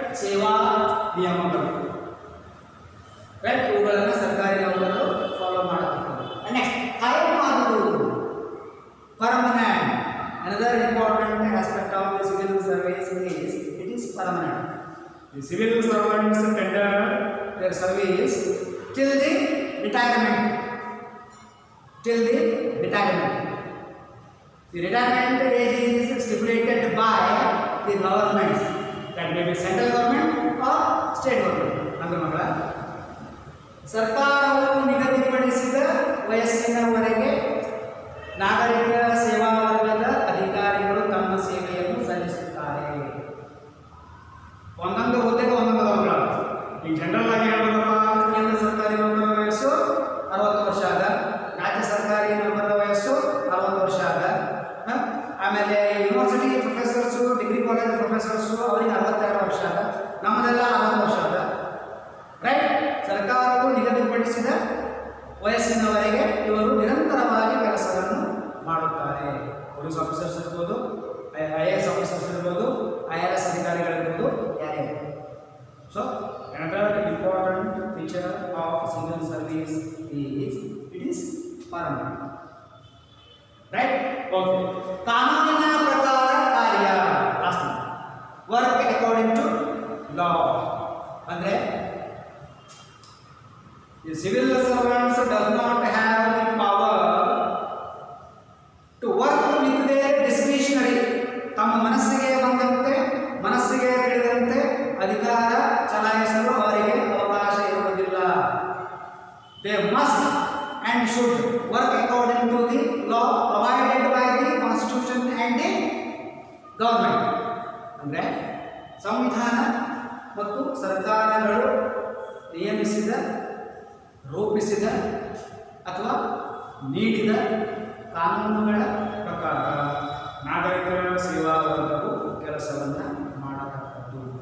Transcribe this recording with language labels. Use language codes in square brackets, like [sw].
[kn] ಸೇವಾ ನಿಯಮಗಳು ರೈಟ್, ಇವುಗಳನ್ನು ಸರ್ಕಾರಿ ನೌಕರರು ಫಾಲೋ ಮಾಡಬೇಕು. ನೆಕ್ಸ್ಟ್ ಕಾಯಂ ಆಗುವುದು permanent. [en] Another important aspect of the civil service is it is permanent. The civil servants tender their service till the retirement. Till the retirement. The retirement age is stipulated by the government, that may be central government or state government. [kn] ಅಂದ್ರೆ ಮಕ್ಕಳ ಸರ್ಕಾರವು ನಿಗದಿಪಡಿಸಿದ ವಯಸ್ಸಿನವರೆಗೆ ನಾಗರಿಕ ಸೇವಾ ವರ್ಗದ ಅಧಿಕಾರಿಗಳು ತಮ್ಮ ಸೇವೆಯನ್ನು ಸಲ್ಲಿಸುತ್ತಾರೆ. ಒಂದೊಂದು ಹುದ್ದೆಗೆ ಒಂದೊಂದು ವರ್ಗ. ಈ ಜನರಲ್ ಆಗಿ ಹೇಳಬೇಕಪ್ಪ, ಕೇಂದ್ರ ಸರ್ಕಾರಿ ನೌಕರರ ವಯಸ್ಸು 60 ವರ್ಷ ಆದ, ರಾಜ್ಯ ಸರ್ಕಾರಿ ನೌಕರರ ವಯಸ್ಸು 60 ವರ್ಷ ಆದ, ಆಮೇಲೆ university professors, degree college professors ಅವರಿಗೆ 62 ವರ್ಷ ಆದ, ನಮ್ಮದೆಲ್ಲ 60 ವರ್ಷ ಆದ ರೈಟ್. ಸರ್ಕಾರವು ನಿಗದಿಪಡಿಸಿದ ವಯಸ್ಸಿನವರೆಗೆ ಇವರು ನಿರಂತರವಾಗಿ ಕೆಲಸವನ್ನು ಮಾಡುತ್ತಾರೆ. ಪೊಲೀಸ್ ಆಫೀಸರ್ಸ್ ಇರ್ಬೋದು, IAS ಆಫೀಸರ್ಸ್ ಇರ್ಬೋದು, IRS ಅಧಿಕಾರಿಗಳಿರ್ಬೋದು, ಯಾರೇ. [en] So another important feature of civil service is it is permanent, right? Okay. [kn] ಕಾನೂನಿನ ಪ್ರಕಾರ ಕಾರ್ಯ, [en] last work according to law. ಅಂದ್ರೆ the civil servants does not have the power to work with their discretionary. [kn] ತಮ್ಮ ಮನಸ್ಸಿಗೆ ಬಂದಂತೆ, ಮನಸ್ಸಿಗೆ ತಿಳಿದಂತೆ ಅಧಿಕಾರ ಚಲಾಯಿಸಲು ಅವರಿಗೆ ಅವಕಾಶ ಇರುವುದಿಲ್ಲ. [en] They must and should work according to the law provided by the constitution and the government. [kn] ಅಂದರೆ ಸಂವಿಧಾನ ಮತ್ತು ಸರ್ಕಾರಗಳು ನಿಯಮಿಸಿದ, ರೂಪಿಸಿದ ಅಥವಾ ನೀಡಿದ ಕಾನೂನುಗಳ ಪ್ರಕಾರ ನಾಗರಿಕ ಸೇವಾ ವರ್ಗವು ಕೆಲಸವನ್ನು ಮಾಡತಕ್ಕದ್ದು.